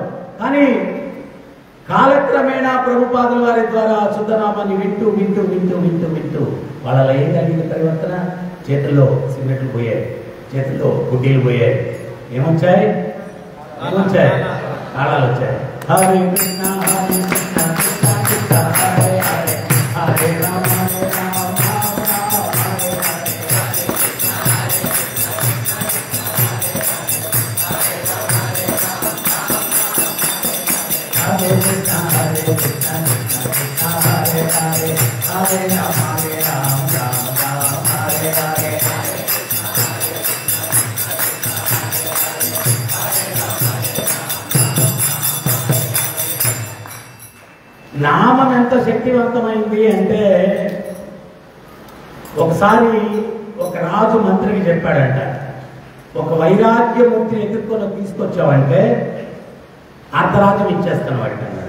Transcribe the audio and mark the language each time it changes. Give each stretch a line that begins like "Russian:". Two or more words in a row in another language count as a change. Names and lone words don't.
Telugu: కానీ కాలక్రమేణా ప్రభుపాదుల వారి ద్వారా శుద్ధనామాన్ని వింటూ వింటూ వింటూ వింటూ వింటూ వాళ్ళలో ఏం కలిగింది పరివర్తన? చేతుల్లో సిగరెట్లు పోయాయి, చేతుల్లో గుడ్డీలు పోయాయి. ఏమొచ్చాయి? తాళాలు వచ్చాయి.
Sanskrit: హరే కృష్ణ హరే కృష్ణ కృష్ణ కృష్ణ హరే హరే, హరే రామ హరే రామ రామ రామ హరే హరే, హరే కృష్ణ హరే కృష్ణ కృష్ణ కృష్ణ హరే హరే, హరే రామ హరే రామ రామ రామ హరే హరే.
Telugu: నామం ఎంత శక్తివంతమైంది అంటే, ఒకసారి ఒక రాజు మంత్రికి చెప్పాడంట, ఒక వైరాగ్యమూర్తిని ఎదుర్కొని తీసుకొచ్చావంటే అర్ధరాజ్యం ఇచ్చేస్తాను వాడికి అన్నాడు.